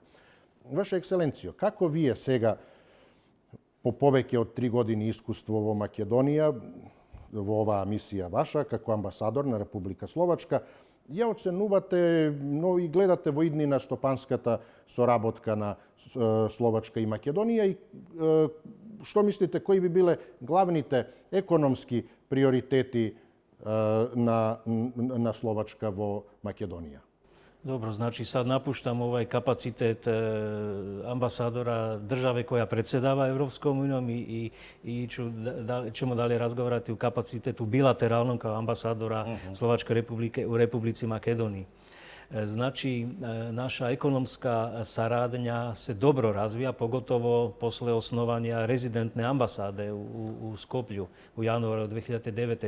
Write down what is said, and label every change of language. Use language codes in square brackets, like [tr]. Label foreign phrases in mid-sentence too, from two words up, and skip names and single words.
[mk] Ваша екселенцијо, како вие сега, по повеќе од 3 години искуство во Македонија, во оваа мисија ваша, како амбасадор на Република Словачка, ја оценувате, но и гледате во иднина стопанската соработка на Словачка и Македонија и што мислите, кои би биле главните економски приоритети на Словачка во Македонија? [sr] Dobro, znači sad napuštam ovaj kapacitet ambasadora države koja predsjedava Europskom unijom i ćemo dalje razgovarati u kapacitetu bilateralnom kao ambasadora Slovačke republike u Republici Makedoniji. Znači, naša ekonomska saradnja se dobro razvija, pogotovo posle osnovanja rezidentne ambasade u Skoplju u januaru 2009.